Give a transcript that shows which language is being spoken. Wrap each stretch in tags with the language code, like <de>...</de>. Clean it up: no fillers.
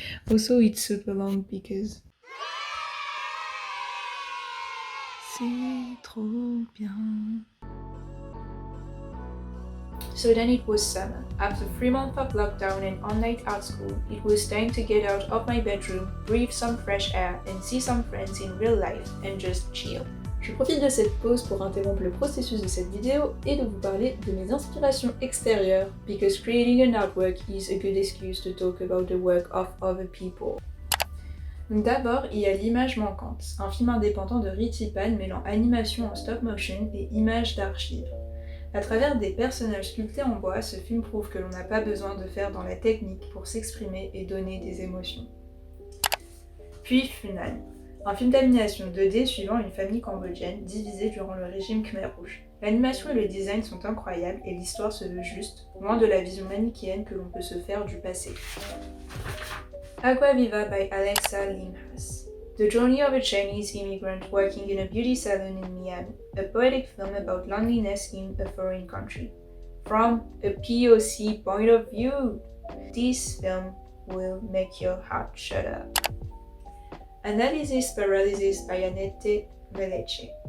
<en>Also, it's super long because</en> <fr>c'est trop bien.</fr> <en>So then it was summer. After 3 months of lockdown and online art school, it was time to get out of my bedroom, breathe some fresh air, and see some friends in real life, and just chill.</en> <fr>Je profite de cette pause pour interrompre le processus de cette vidéo et de vous parler de mes inspirations extérieures,</fr> <en>because creating an artwork is a good excuse to talk about the work of other people.</en> <fr>D'abord, il y a L'image manquante, un film indépendant de Rithy Panh mêlant animation en stop motion et images d'archives. À travers des personnages sculptés en bois, ce film prouve que l'on n'a pas besoin de faire dans la technique pour s'exprimer et donner des émotions. Puis Funan, un film d'animation 2D suivant une famille cambodienne divisée durant le régime Khmer Rouge. L'animation et le design sont incroyables et l'histoire se veut juste, loin de la vision manichéenne que l'on peut se faire du passé. Aqua Viva by Alexa Limhas.</fr> <en>The Journey of a Chinese Immigrant Working in a Beauty Salon in Miami, a poetic film about loneliness in a foreign country. From a POC point of view, this film will make your heart shut up. Analysis Paralysis by Annette Meleche.</en>